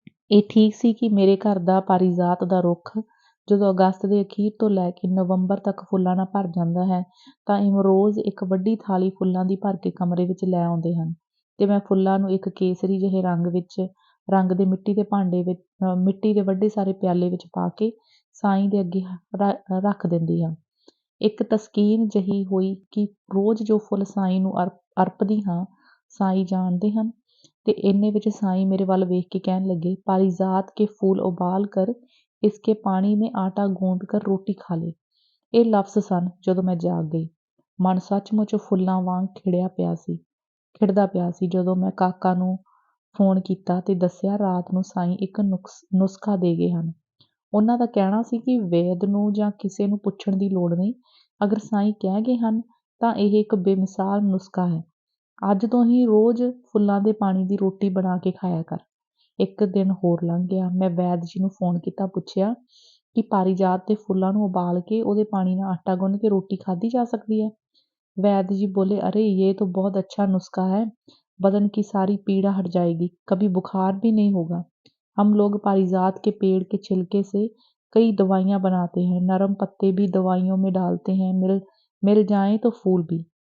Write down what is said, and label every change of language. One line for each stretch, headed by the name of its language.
Punjabi: ਇਹ ਠੀਕ ਸੀ ਕਿ ਮੇਰੇ ਘਰ ਦਾ ਪਾਰੀਜਾਤ ਦਾ ਰੁੱਖ ਜਦੋਂ ਅਗਸਤ ਦੇ ਅਖੀਰ ਤੋਂ ਲੈ ਕੇ ਨਵੰਬਰ ਤੱਕ ਫੁੱਲਾਂ ਨਾਲ ਭਰ ਜਾਂਦਾ ਹੈ ਤਾਂ ਇਮਰੋਜ਼ ਇੱਕ ਵੱਡੀ ਥਾਲੀ ਫੁੱਲਾਂ ਦੀ ਭਰ ਕੇ ਕਮਰੇ ਵਿੱਚ ਲੈ ਆਉਂਦੇ ਹਨ ਤੇ ਮੈਂ ਫੁੱਲਾਂ ਨੂੰ ਇੱਕ ਕੇਸਰੀ ਜਿਹੇ ਰੰਗ ਦੇ ਮਿੱਟੀ ਦੇ ਵੱਡੇ ਸਾਰੇ ਪਿਆਲੇ ਵਿੱਚ ਪਾ ਕੇ ਸਾਈਂ ਦੇ ਅੱਗੇ ਰੱਖ ਦਿੰਦੀ ਹਾਂ। ਇੱਕ ਤਸਕੀਨ ਜਿਹੀ ਹੋਈ ਕਿ ਰੋਜ਼ ਜੋ ਫੁੱਲ ਸਾਈਂ ਨੂੰ ਅਰਪਦੀ ਹਾਂ, ਸਾਈਂ ਜਾਣਦੇ ਹਨ। ਤੇ ਇੰਨੇ ਵਿੱਚ ਸਾਈਂ ਮੇਰੇ ਵੱਲ ਵੇਖ ਕੇ ਕਹਿਣ ਲੱਗੇ,
Hindi: ਪਾਰੀਜ਼ਾਤ ਕੇ ਫੂਲ ਉਬਾਲ ਕਰ इसके पानी में आटा गੂंद कर रोटी खा ले।
Punjabi: ਇਹ ਲਫ਼ਜ਼ ਸਨ ਜਦੋਂ ਮੈਂ ਜਾਗ ਗਈ। ਮਨ ਸੱਚਮੁੱਚ ਫੁੱਲਾਂ ਵਾਂਗ ਖਿੜਦਾ ਪਿਆ ਸੀ ਜਦੋਂ ਮੈਂ ਕਾਕਾ ਨੂੰ ਫ਼ੋਨ ਕੀਤਾ ਤੇ ਦੱਸਿਆ ਰਾਤ ਨੂੰ ਸਾਈਂ ਇੱਕ ਨੁਸਖਾ ਦੇ ਗਏ ਹਨ। ਉਹਨਾਂ ਦਾ ਕਹਿਣਾ ਸੀ ਕਿ ਵੈਦ ਨੂੰ ਜਾਂ ਕਿਸੇ ਨੂੰ ਪੁੱਛਣ ਦੀ ਲੋੜ ਨਹੀਂ। ਅਗਰ ਸਾਈਂ ਕਹਿ ਗਏ ਹਨ ਤਾਂ ਇਹ ਇੱਕ ਬੇਮਿਸਾਲ ਨੁਸਖਾ ਹੈ। ਅੱਜ ਤੋਂ ਹੀ ਰੋਜ਼ ਫੁੱਲਾਂ ਦੇ ਪਾਣੀ ਦੀ ਰੋਟੀ ਬਣਾ ਕੇ ਖਾਇਆ ਕਰ। ਇੱਕ ਦਿਨ ਹੋਰ ਲੰਘ ਗਿਆ। ਮੈਂ ਵੈਦ ਜੀ ਨੂੰ ਫ਼ੋਨ ਕੀਤਾ, ਪੁੱਛਿਆ ਕਿ ਪਾਰੀਜਾਤ ਦੇ ਫੁੱਲਾਂ ਨੂੰ ਉਬਾਲ ਕੇ ਉਹਦੇ ਪਾਣੀ ਨਾਲ ਆਟਾ ਗੁੰਨ ਕੇ ਰੋਟੀ ਖਾਧੀ ਜਾ
Hindi: सकती है। वैद्य जी बोले, अरे ये तो बहुत अच्छा नुस्खा है, बदन की सारी पीड़ा हट जाएगी, कभी बुखार भी नहीं होगा। हम लोग पारिजात के पेड़ के छिलके से कई दवाइयाँ बनाते हैं, नरम पत्ते भी दवाइयों में डालते हैं, मिल जाए तो फूल भी।